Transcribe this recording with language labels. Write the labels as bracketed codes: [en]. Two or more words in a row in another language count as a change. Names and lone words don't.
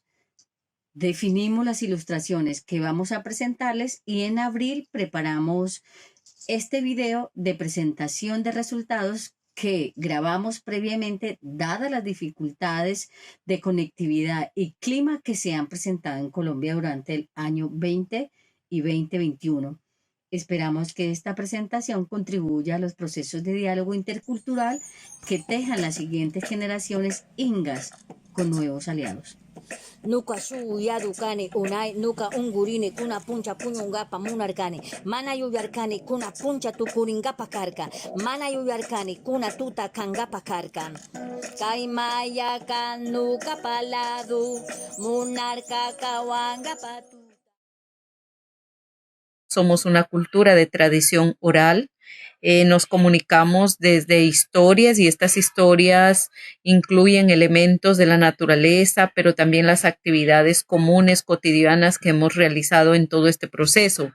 [es] Definimos las ilustraciones que vamos a presentarles y en abril preparamos este video de presentación de resultados que grabamos previamente, dadas las dificultades de conectividad y clima que se han presentado en Colombia durante el año 20 y 2021. Esperamos que esta presentación contribuya a los procesos de diálogo intercultural que tejan las siguientes generaciones ingas con nuevos aliados. [inb] Nuka su yadukani unai nuka ungurini kuna puncha puñungapa munarkani mana yuyarkani kuna puncha tukuringapa karka mana yuyarkani kuna tuta kangapa karka kaimaya kanuka paladu munarka kawangapa. [es] Somos una cultura de tradición oral. Nos comunicamos desde historias y estas historias incluyen elementos de la naturaleza, pero también las actividades comunes, cotidianas que hemos realizado en todo este proceso.